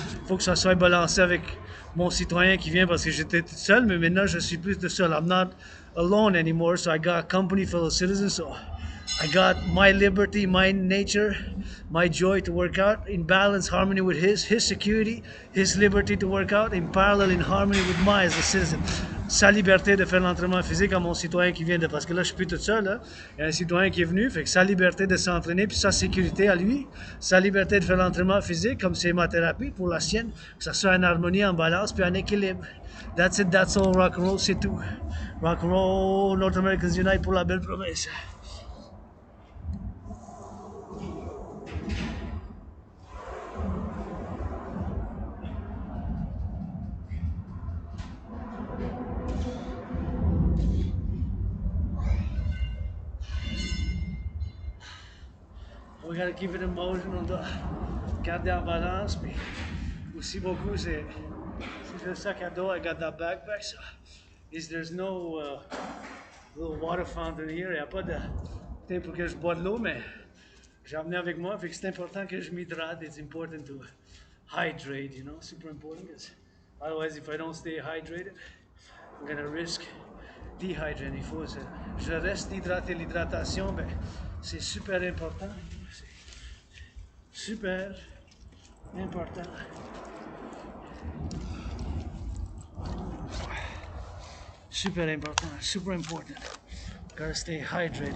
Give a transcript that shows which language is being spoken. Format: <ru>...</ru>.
<fr>Il faut que ça soit balancé avec mon citoyen qui vient parce que j'étais tout seul, mais maintenant je suis plus tout seul.</fr> <en>I'm not alone anymore, so I got company, fellow citizens. So I got my liberty, my nature, my joy to work out in balance, harmony with his security, his liberty to work out in parallel, in harmony with mine as a citizen.</en> <fr>Sa liberté de faire l'entraînement physique à mon citoyen qui vient de... Parce que là, je suis plus tout seul, là. Il y a un citoyen qui est venu, fait que sa liberté de s'entraîner, puis sa sécurité à lui, sa liberté de faire l'entraînement physique, comme c'est ma thérapie pour la sienne, que ça soit en harmonie, en balance, puis en équilibre.</fr> <en>That's it, that's all, rock&roll,</en> <fr>c'est tout.</fr> <en>Rock&roll, North Americans Unite</en> <fr>pour la belle promesse.</fr> <en>We gotta keep it in motion,</en> <fr>on doit garder en balance, puis aussi beaucoup c'est le sac à dos,</fr> <en>I got that backpack, so there's no little water fountain here,</en> <fr>il n'y a pas de thing pour que je bois de l'eau, mais j'ai amené avec moi, fait que c'est important que je m'hydrate.</fr> <en>It's important to hydrate, you know, super important, because otherwise if I don't stay hydrated, I'm gonna risk dehydrating.</en> <fr>Il faut, je reste hydraté, l'hydratation, ben, c'est super important, c'est super important.</fr> <en>Super important, super important. Gotta stay hydrated.</en>